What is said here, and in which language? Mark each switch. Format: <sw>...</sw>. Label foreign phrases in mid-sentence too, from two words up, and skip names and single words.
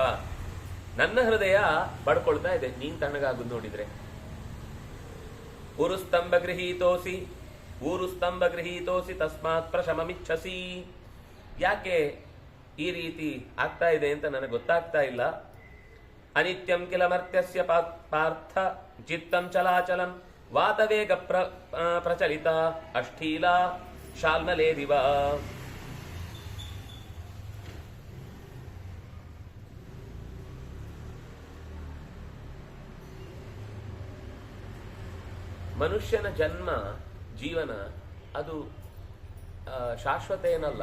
<kn>ನನ್ನ ಹೃದಯ ಬಡ್ಕೊಳ್ತಾ ಇದೆ ನೀನ್ ತಣ್ಣಗಾಗುದು ನೋಡಿದ್ರೆ.</kn> <sa>ಊರುಸ್ತಂಭ ಗೃಹೀತೋಸಿ ತಸ್ಮಾತ್ ಪ್ರಶಮಮಿಚ್ಛಸಿ.</sa> <kn>ಯಾಕೆ ಈ ರೀತಿ ಆಗ್ತಾ ಇದೆ ಅಂತ ನನಗೆ ಗೊತ್ತಾಗ್ತಾ ಇಲ್ಲ.</kn> <sa>ಅನಿತ್ಯಂ ಕಿಲ ಮರ್ತ್ಯಸ್ಯ ಪಾರ್ಥ ಚಿತ್ತಂ ಚಲಾಚಲಂ ವಾತವೇಗ ಪ್ರಚಲಿತ ಅಷ್ಠೀಲ ಶಾಲ್ಮಲೇದಿವ.</sa> <kn>ಮನುಷ್ಯನ ಜನ್ಮ ಜೀವನ ಅದು ಶಾಶ್ವತ ಏನಲ್ಲ.</kn>